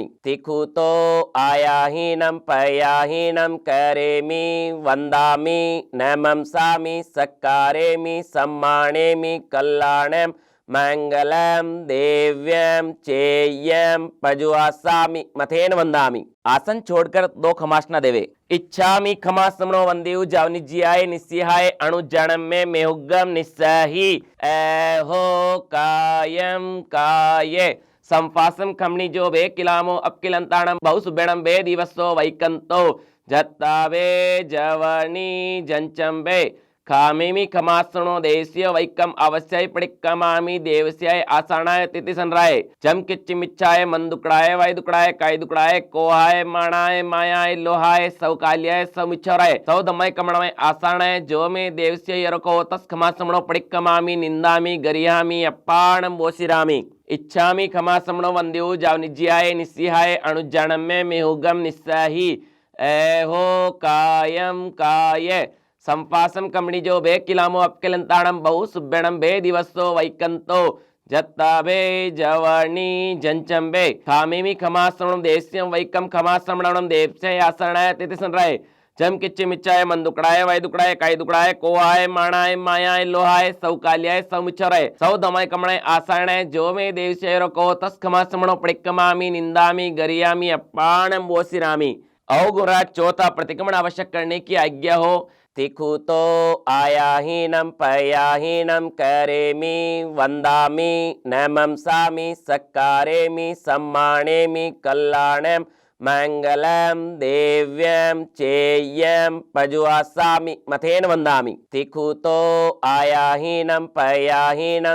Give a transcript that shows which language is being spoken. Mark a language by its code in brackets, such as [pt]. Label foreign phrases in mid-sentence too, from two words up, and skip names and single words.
[pra] तिखु तो आयाहीनम पयाहीनम करेमि वंदामि नमंसामि सत्कारेमि सम्मानेमि कल्याणम मंगलम देव्यम चेयम पजुआसामि मथेन वंदामि। [hi] आसन छोड़कर दो खमासना देवे। [pra] इच्छामि खमासमनो वंदेउ जावनि जियाय निस्सिहाय अणुजणम में मेहुगम निस्सही एहो कायम काये संफासम खमनी जो बे किलामो अपकिलंताणम बहुसुबेणम बे दिवसो वैकंतो जत्तावे जवनी जंचंबे खामेमि खमासणो देवस्य वैकम अवश्य पड़िक्कमामि देवस्याय आसानाय तिथि संराय जम किच्चिमिच्छाय मन दुकड़ाय वाय दुकड़ाय काय दुकड़ाय कोहाय माणाय मायाय लोहाय सौकाल्याय सौमिच्छराय सौदमय कमणमय आसानाय जो में देवस्य यरको तस् खमासणो पड़िक्कमामि निंदामि गरियामि अप्पाणम बोशिरामि। इच्छामि खमासणो वंदेउ जावनिज्याय निस्सिहाय अणुजाणम में मेहुगम निस्सही एहो कायम काय संपासम कमणी जो बे किलामो अपकिलंताणम बहु सुब्बेणम बे दिवसो वैकंतो जत्ताबे जवनी जंचंबे खामेमि खमासणम देस्यम वैकम खमासणम देवस्य आसनाय तिथि संराय जम किच्चे मिच्चाय मन दुकड़ाय वाय दुकड़ाय काय दुकड़ाय कोहाय माणाय मायाय लोहाय सौकाल्याय सौमिच्छराय सौदमय कमणाय आसानाय जो में देवस्य रको तस् खमासमणो पड़िक्कमामि निंदामि गरियामि अप्पाणम बोसिरामि। [hi] औ गुरुराज चौथा प्रतिक्रमण आवश्यक करने की आज्ञा हो। [pra] तिखु तो आयाहीनम पयाहीनम करेमि वंदामि नमंसामि सत्कारेमि सम्मानेमि कल्याणम मंगलम देव्यम चेयम पजुआसामि मथेन वंदामि तिखुतो आयाहीनम पयाहीनम